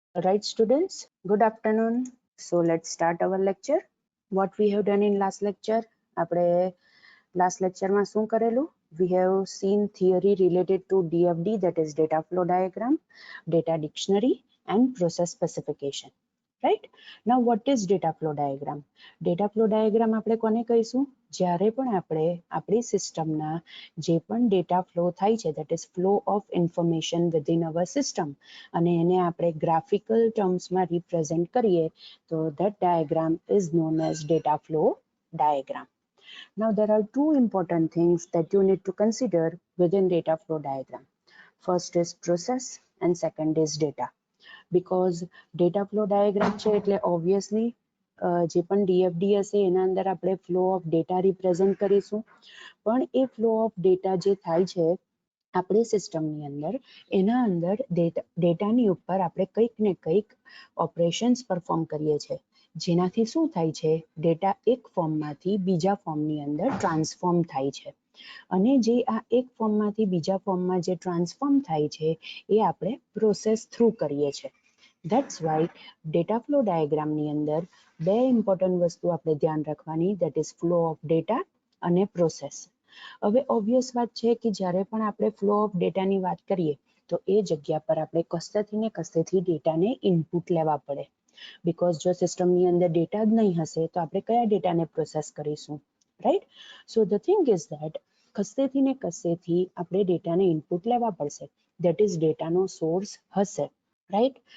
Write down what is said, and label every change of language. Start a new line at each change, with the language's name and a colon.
English: Right, students, good afternoon. So let's start our lecture. What we have done in last lecture,
Gujarati: આપણે last lecture માં શું કરેલું?
English: We have seen theory related to DFD, that is data flow diagram, data dictionary and process specification. Right? Now what is data flow diagram?
Gujarati: Data flow diagram આપણે કોને કહીશું? જ્યારે પણ આપણે આપણી સિસ્ટમના જે પણ ડેટા ફ્લો થાય છે,
English: that is flow of information within our system,
Gujarati: અને એને આપણે graphical terms માં represent કરીએ તો
English: that diagram is known as data flow diagram. Now there are two important things that you need to consider within data flow diagram. First is process and second is data. Because data flow diagram
Gujarati: છે એટલે obviously જે પણ DFD હશે એના અંદર આપણે flow of data represent કરીશું. પણ એ flow of data જે થાય છે આપણી સિસ્ટમની અંદર, એના અંદર ડેટાની ઉપર આપણે કંઈક ને કંઈક ઓપરેશન્સ પરફોર્મ કરીએ છીએ, જેનાથી શું થાય છે, ડેટા એક ફોર્મમાંથી બીજા ફોર્મની અંદર ટ્રાન્સફોર્મ થાય છે. અને જે આ એક ફોર્મમાંથી બીજા ફોર્મમાં જે ટ્રાન્સફોર્મ થાય છે એ આપણે પ્રોસેસ થ્રુ કરીએ છીએ.
English: That's why
Gujarati: data flow diagram ની અંદર બે ઇમ્પોર્ટન્ટ વસ્તુ આપણે ધ્યાન રાખવાની,
English: that is flow of data
Gujarati: અને process. હવે ઓબ્વિયસ વાત છે કે જ્યારે પણ આપણે ફ્લો ઓફ ડેટાની વાત કરીએ તો એ જગ્યા પર આપણે કશેથી ને કશેથી ડેટાને ઇનપુટ લેવા પડે. બીકોઝ જો સિસ્ટમની અંદર ડેટા જ નહીં હશે તો આપણે કયા ડેટાને પ્રોસેસ કરીશું, right?
English: so the thing is that
Gujarati: કશેથી ને કશેથી આપણે ડેટાને ઇનપુટ લેવા પડશે, દેટ ઇઝ ડેટાનો સોર્સ હશે, રાઈટ?